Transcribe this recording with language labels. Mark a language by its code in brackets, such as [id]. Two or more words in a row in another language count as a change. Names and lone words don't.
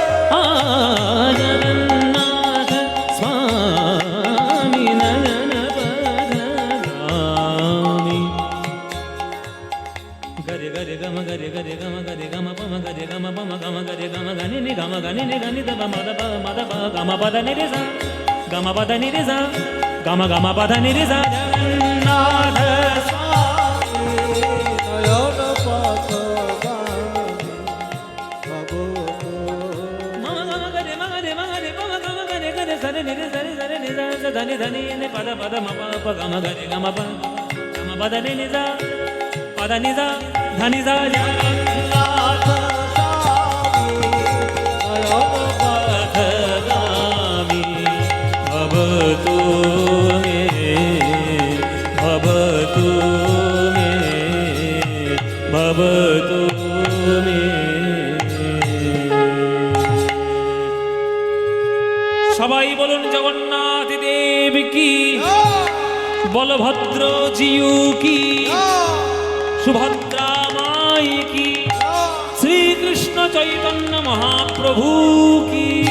[sa] जगन्नाथ स्वामी नयन पथगामी गरे गरे गम गरे गरे गम पम गरे गम पम गम गरे गम गनि नि गम गनि नि गनि द मद प मद प गम पद नि रे सा गम पद नि रे सा गम गम पद नि रे सा जगन्नाथ स्वामी नयन पापगामी भवतु मम गम गरे पम गम गरे गरे सरे नि रे सा धनि धनि नि पद पद म प गम गरे गम प गम पद नि नि सा पद नि सा धनि सा जगन्नाथ स्वामी नयन पथगामी भवतु मे भवतु मे भवतु मे [bn] সবাই বলুন জগন্নাথ দেব কি বলভদ্র জিউ কি সুভদ্রা মাই কি শ্রীকৃষ্ণ চৈতন্য মহাপ্রভু কি